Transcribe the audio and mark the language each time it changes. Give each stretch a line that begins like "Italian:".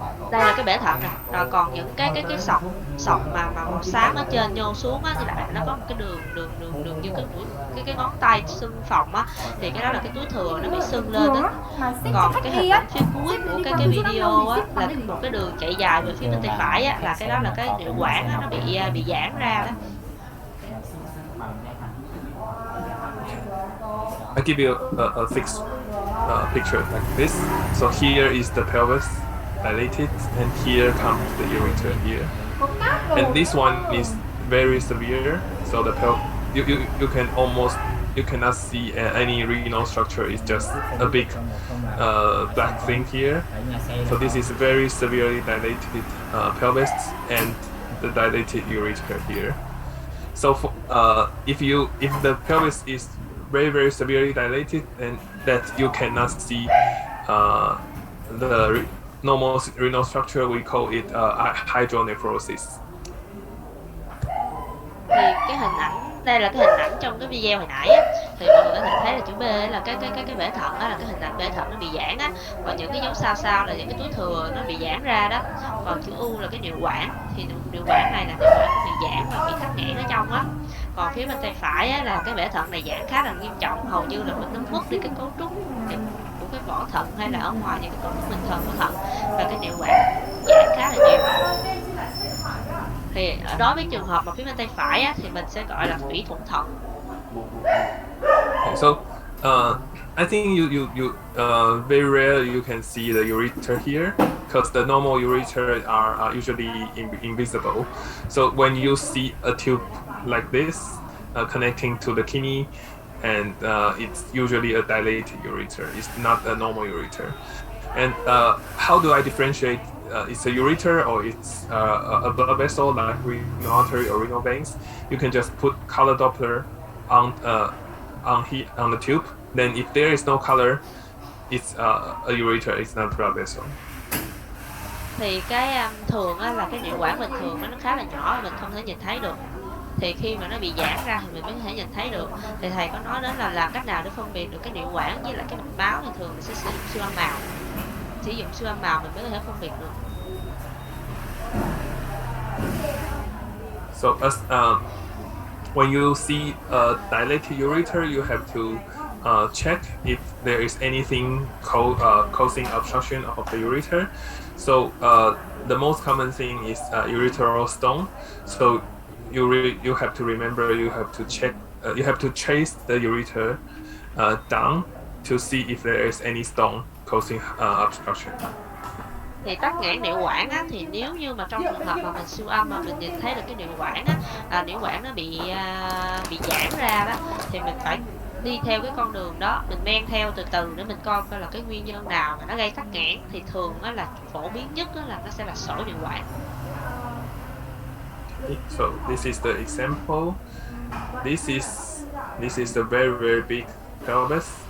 Vietnamese: Đây là cái bể thận nè, rồi còn những cái sọc sọc mà màu xám ở trên nhô xuống á, thì lại nó có một cái đường như cái ngón tay sưng phồng á, thì cái đó là cái túi thừa nó bị sưng lên á. Còn cái hình ảnh phía cuối của cái video á là một cái đường chạy dài về phía bên tay phải á, là cái đó là cái niệu quản á, nó bị giãn ra đó.
English: I give you a fixed picture like this. So here is the pelvis dilated, and here comes the ureter here. And this one is very severe. So the you can almost you cannot see any renal structure. It's just a big black thing here. So this is very severely dilated pelvis and the dilated ureter here. So for, if the pelvis is very severely dilated, and that you cannot see the normal renal structure, we call it hydronephrosis.
Vietnamese: Thì cái hình ảnh đây là cái hình ảnh trong cái video hồi nãy á, thì mọi người có thể thấy là chữ B là cái bể thận đó, là cái hình ảnh bể thận nó bị giãn á, còn những cái dấu sao là những cái túi thừa nó bị giãn ra đó, còn chữ U là cái niệu quản, thì niệu quản này là niệu quản bị giãn và bị tắc nghẽn ở trong á. Còn phía bên tay phải á, là cái bể thận này giãn khá là nghiêm trọng, hầu như là nó mất đi cái cấu trúc của cái vỏ thận hay là ở ngoài những cái cấu trúc bình thường của thận, và cái niệu quản giãn khá là nhiều. Thì đối với trường hợp mà phía bên tay phải á, thì mình sẽ gọi là thủy thuận thận.
English: So I think you very rare you can see the ureter here, because the normal ureter are usually invisible. So when you see a tube like this connecting to the kidney, and it's usually a dilated ureter. It's not a normal ureter. And how do I differentiate it's a ureter or it's a blood vessel like renal artery or renal veins? You can just put color Doppler on the tube. Then if there is no color, it's a ureter. It's not blood vessel.
Vietnamese: Thì cái thường á, là cái niệu quản bình thường nó khá là nhỏ, mình không thể nhìn thấy được. Thì khi mà nó bị giãn ra thì mình mới có thể nhìn thấy được. Thì thầy có nói đến là làm cách nào để phân biệt được cái niệu quản với lại cái mạch máu, thì thường mình sẽ sử dụng siêu âm màu. Sử dụng siêu âm màu mình mới có thể phân biệt được.
English: So when you see a dilated ureter, you have to check if there is anything causing obstruction of the ureter. So the most common thing is ureteral stone. So you have to remember, you have to check, you have to trace the ureter down to see if there is any stone causing obstruction.
Vietnamese: Thì tắc nghẽn niệu quản á, thì nếu như mà trong trường hợp mà mình siêu âm mà mình nhìn thấy được cái niệu quản á, niệu quản nó bị giãn ra đó, thì mình phải đi theo cái con đường đó, mình men theo từ từ để mình coi là cái nguyên nhân nào mà nó gây tắc nghẽn. Thì thường á, là phổ biến nhất á, là nó sẽ là sỏi niệu quản.
English: So this is the example. This is the very big pelvis.